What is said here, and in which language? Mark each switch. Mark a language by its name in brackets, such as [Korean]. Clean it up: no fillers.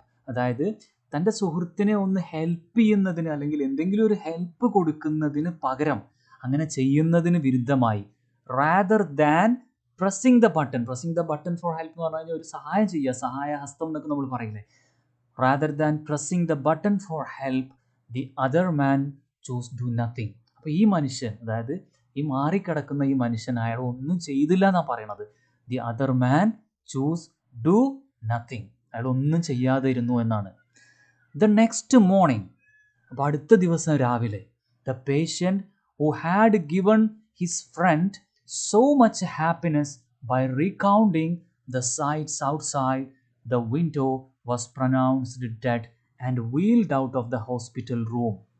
[Malayalam] അതായത് തൻ്റെ സുഹൃത്തിനെ ഒന്ന് ഹെൽപ്പ് ചെയ്യുന്നതിന്, അല്ലെങ്കിൽ എന്തെങ്കിലും ഒരു ഹെൽപ്പ് കൊടുക്കുന്നതിന് പകരം, അങ്ങനെ ചെയ്യുന്നതിന് വിരുദ്ധമായി, [English] rather than pressing the button for help [Malayalam] എന്ന് പറഞ്ഞു കഴിഞ്ഞാൽ ഒരു സഹായം ചെയ്യുക, സഹായഹസ്തം എന്നൊക്കെ നമ്മൾ പറയില്ലേ. [English] rather than pressing the button for help, the other man chose do nothing. [Malayalam] അപ്പോൾ ഈ മനുഷ്യൻ, അതായത് ഈ മാറിക്കിടക്കുന്ന ഈ മനുഷ്യൻ, അയാൾ ഒന്നും ചെയ്തില്ല എന്നാണ് പറയണത്. [English] the other man chose do nothing. [Malayalam] അയാൾ ഒന്നും ചെയ്യാതെ ഇരുന്നു എന്നാണ്. [English] the next morning, [Malayalam] അപ്പോൾ അടുത്ത ദിവസം രാവിലെ, [English] the patient who had given his friend so much happiness by recounting the sights outside the window was pronounced dead and wheeled out of the hospital room.